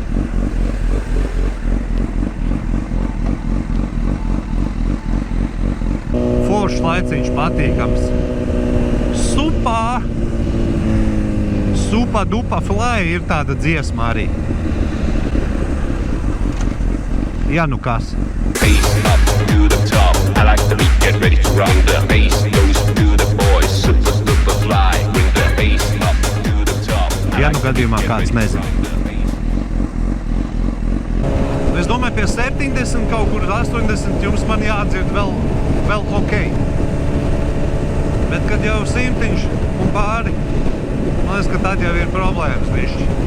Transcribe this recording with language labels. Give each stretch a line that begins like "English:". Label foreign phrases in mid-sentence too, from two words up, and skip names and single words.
Latvian: Foršs laiciņš patīkams. Supa dupa fly ir tāda dziesma arī. Ja nu kas.
English: Bass up to the top. I like the beat, get ready to rock. The bass goes to the boys. Super, super fly. Bring the bass up to the top.
Latvian: Ja nu gadījumā kāds nezina. Es domāju, pie 70, kaut kur 80 jums man jādzird vēl ok. Bet, kad jau 100 un pāri, man liekas, ka tad jau ir problēmas višķi.